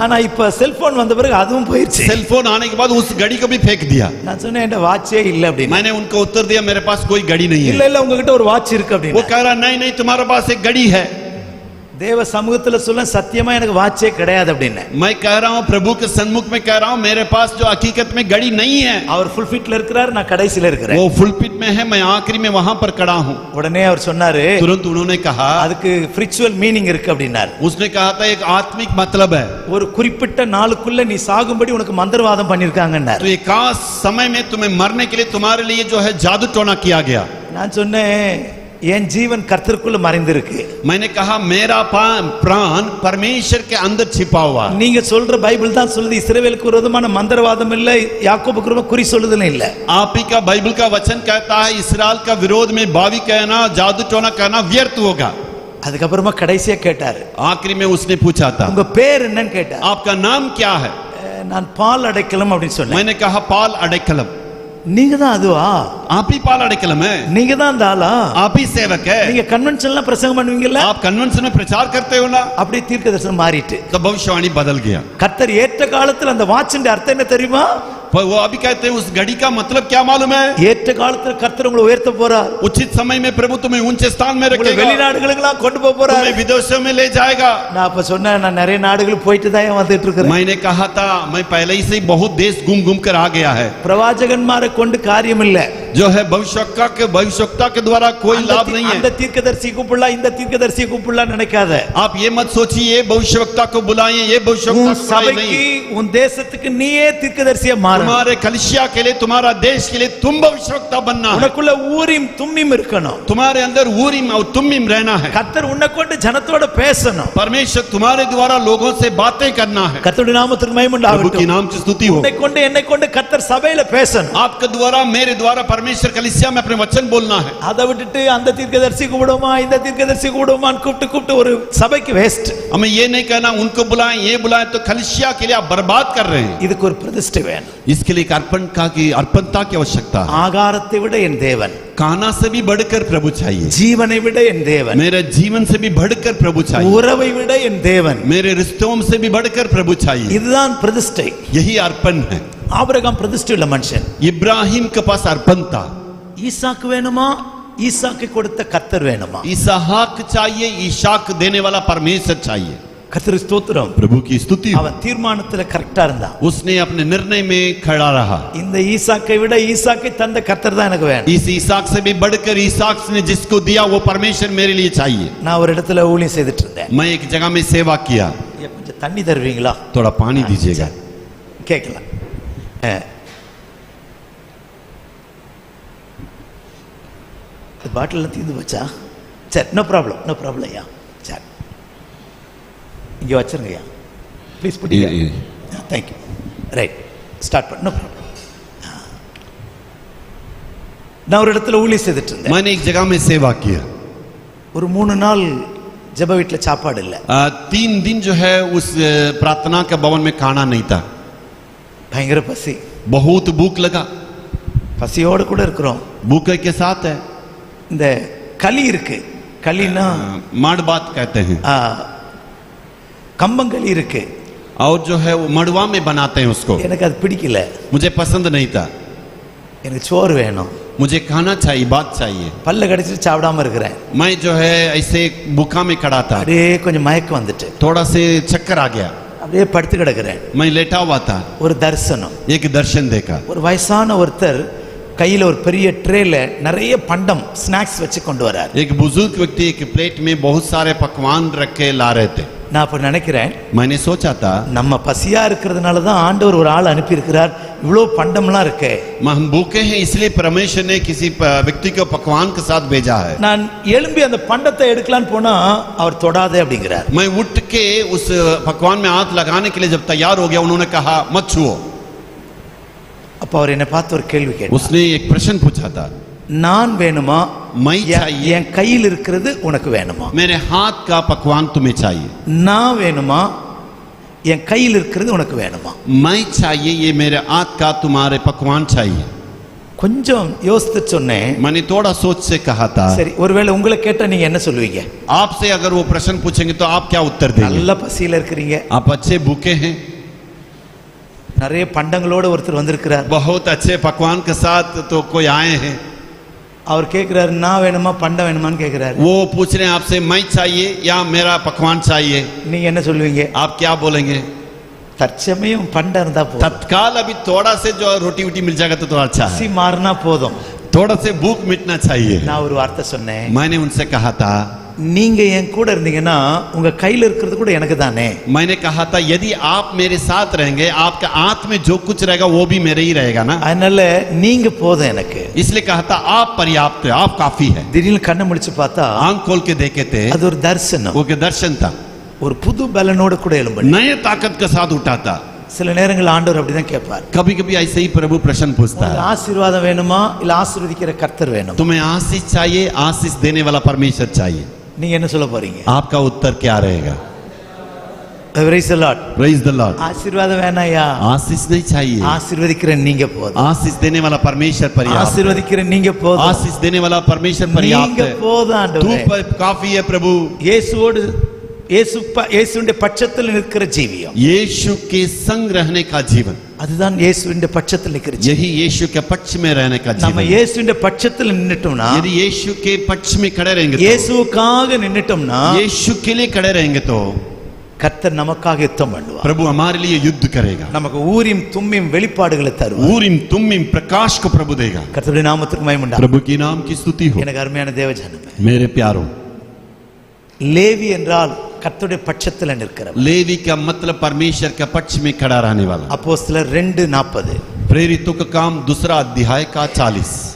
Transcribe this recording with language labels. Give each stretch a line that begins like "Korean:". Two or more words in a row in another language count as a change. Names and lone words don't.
Tamil: ஆனா இப்ப செல்போன் வந்த பிறகு அதுவும் போயிருச்சு.
Hindi: सेलफोन आने के बाद उस घड़ी को भी फेंक दिया।
Tamil: நான் சொன்னேன் என்கிட்ட வாட்சே இல்ல அப்படின்னு.
Hindi: मैंने उनको उत्तर दिया मेरे पास कोई घड़ी नहीं
Tamil: இல்ல
Hindi: है।
Tamil: இல்ல உங்ககிட்ட ஒரு வாட்ச் இருக்கு
Hindi: वो
Tamil: அப்படின்னு.
Hindi: कह रहा नहीं नहीं तुम्हारे पास एक घड़ी है।
Tamil: தேவ சமூகத்துல சொல்ல சத்தியமா எனக்கு வாட்சே கிடையாது அப்படின்னு.
Hindi: मैं कह रहा हूँ प्रभु के सन्मुख में कह रहा हूँ मेरे पास जो हकीकत में घड़ी नहीं है।
Tamil: அவர்
English: full fit
Tamil: இருக்கிறார், நான் கடைசில இருக்கிறேன்.
Hindi: वो
English: full pit
Hindi: में है, मैं आखिरी में वहां पर खड़ा हूँ।
Tamil: உடனே அவர் சொன்னாரு
Hindi: तुरंत उन्होंने कहा,
Tamil: அதுக்கு
English: spiritual meaning
Tamil: இருக்கு அப்படின்னாரு.
Hindi: उसने कहा था एक आत्मिक मतलब है।
Tamil: ஒரு குறிப்பிட்ட நாளுக்குள்ள நீ சாகும்படி உனக்கு மந்திரவாதம் பண்ணிருக்காங்கன்னாரு.
Hindi: तो एक खास समय में तुम्हें मरने के लिए तुम्हारे लिए जो है जादू टोना किया गया।
Tamil: நான் சொன்னேன் என் ஜீவன் கர்த்தருக்குள்ள மறைந்திருக்கு.
Hindi: मैंने कहा मेरा प्राण परमेश्वर के अंदर छिपा हुआ।
Tamil: நீங்க சொல்ற பைபிள் தான் சொல்லுது இஸ்ரவேலுக்கு விரோதமான மந்திரவாதம் இல்ல, யாக்கோபுக்கு விரோதமா குறி சொல்லுதல் இல்ல.
Hindi: आप ही का बाइबल का वचन कहता है इस्राएल का विरोध में बावी कहना, जादू टोना कहना व्यर्थ होगा।
Tamil: அதுக்கப்புறமா கடைசியா கேட்டாரு,
Hindi: आखिरी में उसने पूछा था
Tamil: உங்க பேர் என்னன்னு கேட்டார்.
Hindi: आपका नाम क्या है?
Tamil: நான் பால் அடைக்கலம் அப்படின்னு சொன்னேன்.
Hindi: मैंने कहा पाल अடைக்கலம்।
Tamil: நீங்க தான் அதுவா?
Hindi: आप ही पाल अடைக்கலம் है?
Tamil: நீங்க தான் அந்த ஆளா?
Hindi: आप ही सेवक है?
Tamil: நீங்க கன்வென்ஷன்ல பிரசங்கம் பண்ணுவீங்கல்ல?
Hindi: आप कन्वेंशन में प्रचार करते हो ना?
Tamil: அப்படியே தீர்க்கதரிசனம் மாறிட்டு
Hindi: तो भविष्यवाणी बदल गया।
Tamil: கர்த்தர் ஏற்ற காலத்துல அந்த வாட்சின் அர்த்தம் என்ன தெரியுமா?
Hindi: पर वो अभी कहते हैं उस घड़ी का मतलब क्या मालूम है?
Tamil: ஏற்ற காலத்துல கர்த்தர் உங்களை உயர்த்த போறார்.
Hindi: उचित समय में प्रभु तुम्हें ऊंचे स्थान में
Tamil: உங்களை
Hindi: रखेगा,
Tamil: வெளிநாடுகளுக்கெல்லாம் கொண்டு போக போறார்.
Hindi: तुम्हें विदेशों में ले जाएगा।
Tamil: நான் அப்ப சொன்னேன் நான் நிறைய நாடுகளுக்கு போயிட்டு தான் வந்துட்டு இருக்கிறேன்.
Hindi: मैंने कहा था मैं पहले ही से ही बहुत देश घूम घूम कर आ गया है।
Tamil: பிரவாச்சகன்மாரை கொண்டு காரியம் இல்ல.
Hindi: जो है भविष्यवक्ता के द्वारा कोई लाभ नहीं है।
Tamil: அந்த தீர்க்கதரிசி கூப்பிடலாம், இந்த தீர்க்கதரிசி கூப்பிடலாம் நினைக்காத.
Hindi: आप ये मत सोचिए ये भविष्यवक्ता को बुलाएं, ये भविष्यवक्ता
Tamil: உன்
Hindi: को बुलाएं
Tamil: சபைக்கு
Hindi: नहीं।
Tamil: உன் தேசத்துக்கு நீயே தீர்க்கதரிசியா மாறு.
Hindi: तुम्हारे कलिसिया के लिए, तुम्हारा देश के लिए तुम भविष्यवक्ता बनना है।
Tamil: உனக்குள்ள ஊரிம் தும்மிம் இருக்கணும்.
Hindi: तुम्हारे अंदर ऊरीम और तुमीम रहना है।
Tamil: கர்த்தர் உன்னை கொண்டு ஜனத்தோட பேசணும்.
Hindi: परमेश्वर तुम्हारे द्वारा लोगों से बातें करना है।
Tamil: கர்த்தருடைய நாமத்துக்கு மகிமை
Hindi: प्रभु की
Tamil: உண்டாகட்டும்.
Hindi: नाम की स्तुति हो।
Tamil: உன்னை கொண்டு என்னை கொண்டு கர்த்தர் சபையில பேசணும்.
Hindi: आपके द्वारा मेरे द्वारा परमेश्वर कलिसिया में अपने वचन बोलना है।
Tamil: அதை விட்டுட்டு அந்த தீர்க்கதரிசி கூப்பிடுமா இந்த தீர்க்கதரிசி கூப்பிடுமான்னு கூப்பிட்டு ஒரு சபைக்கு வேஸ்ட்.
Hindi: हमें ये नहीं कहना उनको बुलाएं ये बुलाएं, तो कलिसिया के लिए आप बर्बाद कर रहे हैं।
Tamil: இதுக்கு ஒரு பிரதிஷ்டை வேணும்.
Hindi: इसके लिए एक अर्पणता की आवश्यकता है।
Tamil: ஆகாரத்தை விட என் தேவன்,
Hindi: खाना से भी बढ़कर प्रभु चाहिए,
Tamil: ஜீவனை விட என் தேவன்,
Hindi: मेरे जीवन से भी बढ़कर प्रभु चाहिए,
Tamil: உறவை விட என் தேவன்,
Hindi: मेरे रिश्तों से भी बढ़कर प्रभु चाहिए।
Tamil: இதுதான் பிரதிஷ்டை.
Hindi: यही अर्पण है।
Tamil: ஆபிரகாம் பிரதிஷ்டை உள்ள மனுஷன்.
Hindi: इब्राहिम के पास अर्पण था।
Tamil: ஈசாக்கு வேணுமா, ஈசாக்கு கொடுத்த கர்த்தர் வேணுமா?
Hindi: इसहाक चाहिए, ईशाक देने वाला परमेश्वर चाहिए।
Tamil: கர்த்தர் ஸ்தோத்திரம்.
Hindi: प्रभु की स्तुति हो।
Tamil: அவன் தீர்மானத்துல கரெக்டா இருந்தான்.
Hindi: उसने अपने निर्णय में खड़ा रहा।
Tamil: இந்த ஈசாக்கை விட ஈசாக்கை தந்த கர்த்தர் தான் எனக்கு வேணும்.
Hindi: इस ईसाक से भी बढ़कर ईसाक ने जिसको दिया वो परमेश्वर मेरे लिए चाहिए।
Tamil: நான் ஒரு இடத்துல ஊழியம் செய்துட்டு இருந்தேன்.
Hindi: मैं एक जगह में सेवा किया।
Tamil: ஐயா, கொஞ்சம் தண்ணி தருவீங்களா?
Hindi: थोड़ा पानी दीजिएगा।
Tamil: கேட்கலாம். பாட்டில் தீர்ந்து போச்சா? சரி,
English: no problem, no problem
Tamil: ஐயா. சரி, இங்கே வச்சிருங்க ஐயா,
English: please put. thank you. right,
Tamil: ஸ்டார்ட் பண்ண.
English: no problem.
Tamil: நான் ஒரு இடத்துல ஊழியம் செய்துட்டு இருந்தேன்.
Hindi: मैंने एक जगह में सेवा किया।
Tamil: ஒரு 3 நாள் ஜெப வீட்டில் சாப்பாடு இல்லை.
Hindi: 3 दिन जो है उस प्रार्थना के भवन में खाना नहीं था।
Tamil: பயங்கர பசி.
Hindi: बहुत भूख लगा।
Tamil: பசியோடு கூட இருக்கிறோம்.
Hindi: भूख के साथ है।
Tamil: இந்த களி இருக்கு. களினா
Hindi: माड़ बात कहते हैं।
Tamil: கம்பங்களி இருக்கு.
Hindi: और जो है वो मड़वा में बनाते हैं उसको।
Tamil: எனக்கு அது பிடிக்கல.
Hindi: मुझे पसंद नहीं था।
Tamil: எனக்கு சோறு வேணும்.
Hindi: मुझे खाना चाहिए, बात चाहिए।
Tamil: பல்ல கடிச்சிட்டு சாப்பிடாம இருக்கிறேன்.
Hindi: मैं जो है ऐसे भूखा में खड़ा था।
Tamil: அப்படியே கொஞ்சம் மயக்கம் வந்துட்டு
Hindi: थोड़ा से चक्कर आ गया।
Tamil: அப்படியே படுத்து கிடக்கிறேன்.
Hindi: मैं लेटा हुआ था।
Tamil: ஒரு தரிசனம்.
Hindi: एक दर्शन देखा।
Tamil: ஒரு வயசான ஒருத்தர் கையில ஒரு பெரிய ட்ரேல நிறைய பண்டம் ஸ்நாக்ஸ் வச்சு கொண்டு வரார்.
Hindi: एक बुजुर्ग व्यक्ति एक प्लेट में बहुत सारे पकवान रख के ला रहे थे।
Tamil: நான் அப்ப நினைக்கிறேன்,
Hindi: मैंने सोचा था
Tamil: நம்ம பசியா இருக்கிறதுனால தான் ஆண்டவர் ஒரு ஆள் அனுப்பி இருக்கிறார். இவ்வளவு பண்டம்லாம் இருக்கே.
Hindi: हम भूखे हैं इसलिए परमेश्वर ने किसी व्यक्ति को पकवान के साथ भेजा है।
Tamil: நான் எழும்பி அந்த பண்டத்தை எடுக்கலான்னு போனா அவர் தொடாதே அப்படிங்கிறார்.
Hindi: मैं उठ के उस पकवान में हाथ लगाने के लिए जब तैयार हो गया उन्होंने कहा मत छुओ।
Tamil: அப்ப அவர் என்னை பார்த்து ஒரு கேள்வி கேட்டார்.
Hindi: उसने एक प्रश्न पूछा था,
Tamil: நான் வேணுமா
Hindi: मैं चाहिए
Tamil: என் கையில் இருக்கிறது உனக்கு வேணுமா?
Hindi: मेरे हाथ का पकवान तुम्हें चाहिए
Tamil: நான் வேணுமா? என் கையில் இருக்கிறது உனக்கு வேணுமா?
Hindi: मैं चाहिए ये मेरे हाथ का तुम्हारे पकवान चाहिए
Tamil: கொஞ்சம் யோசித்து சொன்னேன்.
Hindi: मैंने थोड़ा सोच से कहा था
Tamil: சரி, ஒருவேளை உங்களை கேட்டா நீங்க என்ன சொல்லுவீங்க?
Hindi: आपसे अगर वो प्रश्न पूछेंगे तो आप क्या उत्तर देंगे
Tamil: நல்ல பசியில இருக்கிறீங்க,
Hindi: आप अच्छे भूखे हैं
Tamil: நிறைய பண்டங்களோட ஒருத்தர் வந்திருக்கிறார்.
Hindi: बहुत अच्छे पकवान के साथ तो कोई आए हैं
Tamil: அவர் கேட்கிறாரு, நான் வேணுமா பண்டம் வேணுமான்னு கேட்கிறாரு.
Hindi: वो पूछ रहे हैं आपसे मैं चाहिए या मेरा पकवान चाहिए
Tamil: நீங்க என்ன சொல்லுவீங்க?
Hindi: आप क्या बोलेंगे
Tamil: தற்சமயம் பண்டம் இருந்தா போதும்,
Hindi: तत्काल अभी थोड़ा से जो रोटी वोटी मिल जाएगा तो अच्छा
Tamil: பசி
Hindi: है
Tamil: மாறினா போதும்.
Hindi: थोड़ा से भूख मिटना चाहिए
Tamil: நான் ஒரு வார்த்தை சொன்னேன்,
Hindi: मैंने उनसे कहा था
Tamil: நீங்க என் கூட இருந்தீங்கன்னா உங்க கையில இருக்கிறது கூட எனக்கு தானே.
Hindi: मैंने कहा था यदि आप मेरे साथ रहेंगे आपके हाथ में जो कुछ रहेगा वो भी मेरे ही रहेगा ना
Tamil: அதனால நீங்க போதும் எனக்கு.
Hindi: इसलिए कहा था आप पर्याप्त है आप काफी है
Tamil: திடீர்னு கண்ணை முடிச்சு பார்த்தா
Hindi: आंख खोल के देखे थे
Tamil: அது ஒரு தரிசனம்,
Hindi: वो के दर्शन था
Tamil: ஒரு புது பலனோட கூட எழும்பு.
Hindi: नए ताकत के साथ उठा था
Tamil: சில நேரங்கள் ஆண்டவர் அப்படிதான் கேட்பார்,
Hindi: कभी कभी ऐसे ही प्रभु प्रश्न पूछता
Tamil: உங்களுக்கு
Hindi: है
Tamil: ஆசீர்வாதம் வேணுமா இல்ல ஆசீர்வதிக்கிற கர்த்தர் வேணுமா?
Hindi: तुम्हें आशीष चाहिए आशीष देने वाला परमेश्वर चाहिए
Tamil: நீங்க என்ன சொல்ல போறீங்க?
Hindi: आपका उत्तर क्या रहेगा
English: Praise the Lord. Praise the Lord
Tamil: ஆசீர்வாதம் வேணாயா?
Hindi: आशीष नहीं चाहिए
Tamil: ஆசீர்வதிக்கிற நீங்க போதும்,
Hindi: आशीष देने वाला परमेश्वर पर्याप्त है।
Tamil: ஆசீர்வதிக்கிற நீங்க போதும்,
Hindi: आशीष देने वाला परमेश्वर पर्याप्त
Tamil: நீங்க
Hindi: है
Tamil: போதும்
Hindi: तू
Tamil: ஆண்டவரே.
Hindi: काफी है प्रभु
Tamil: இயேசுவோடு இயேசுவின் பட்சத்தில் நிற்கிற ஜீவியம்,
Hindi: यीशु के संग रहने का जीवन
Tamil: அதுதான் இயேசுவின் பட்சத்தில் நிற்கிற ஜீவியம்.
Hindi: यही यीशु के पक्ष में रहने का
Tamil: நம்ம
Hindi: जीवन
Tamil: இயேசுவின் பட்சத்தில் நின்னுட்டோம்னா,
Hindi: यदि यीशु के पक्ष में खड़े रहेंगे तो
Tamil: இயேசுவுக்காக நின்னுட்டோம்னா
Hindi: यीशु के लिए खड़े रहेंगे तो
Tamil: கர்த்தர் நமக்காக யுத்தம் பண்ணுவார்.
Hindi: प्रभु हमारे लिए युद्ध करेगा
Tamil: நமக்கு ஊரிம் தும்மிம் வெளிப்பாடுகளை தருவார்.
Hindi: ऊरिम तुमिम प्रकाश को प्रभु देगा
Tamil: கர்த்தருடைய நாமத்துக்கு மகிமை உண்டாகட்டும்.
Hindi: प्रभु की नाम की स्तुति हो
Tamil: எனக்கு அருமையான தேவஜனமே,
Hindi: मेरे प्यारों
Tamil: லேவி என்றால் கர்த்தருடைய பட்சத்தில் நிற்கிறவர்.
Hindi: लेवी का मतलब परमेश्वर के पक्ष में खड़ा रहने वाला
Tamil: அப்போஸ்தலர் 2:40.
Hindi: प्रेरितों का काम दूसरा अध्याय का 40